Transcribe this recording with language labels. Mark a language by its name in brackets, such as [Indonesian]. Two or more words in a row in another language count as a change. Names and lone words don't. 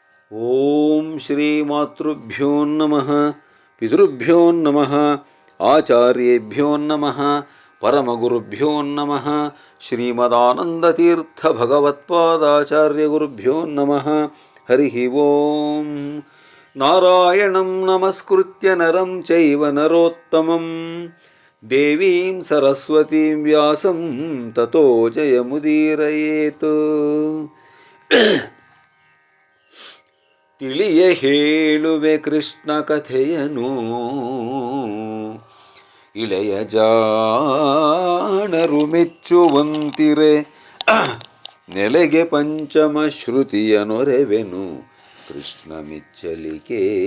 [Sanskrit] ಓಂ ಶ್ರೀ ಮಾತೃಭ್ಯೋ ನಮಃ ಪಿತೃಭ್ಯೋ ನಮಃ ಆಚಾರ್ಯೇಭ್ಯೋ ನಮಃ ಪರಮಗುರುಭ್ಯೋ ನಮಃ ಶ್ರೀಮದಾನಂದತೀರ್ಥ ಭಗವತ್ಪಾದಾಚಾರ್ಯಗುರುಭ್ಯೋ ನಮಃ ಹರಿ ಓಂ ನಾರಾಯಣಂ ನಮಸ್ಕೃತ್ಯ ನರಂ ಚೈವ ನರೋತ್ತಮಂ ದೇವೀಂ ಸರಸ್ವತೀಂ ವ್ಯಾಸಂ ತತೋ ಜಯಮುದೀರಯೇತ್. [Kannada] ತಿಳಿಯ ಹೇಳುವೆ ಕೃಷ್ಣ ಕಥೆಯನು, ಇಳೆಯ ಜಾಣರು ಮೆಚ್ಚುವಂತಿರೆ. ನೆಲೆಗೆ ಪಂಚಮ ಶ್ರುತಿಯ ನೊರೆವೆನು ಕೃಷ್ಣ ಮೆಚ್ಚಲಿಕೆ.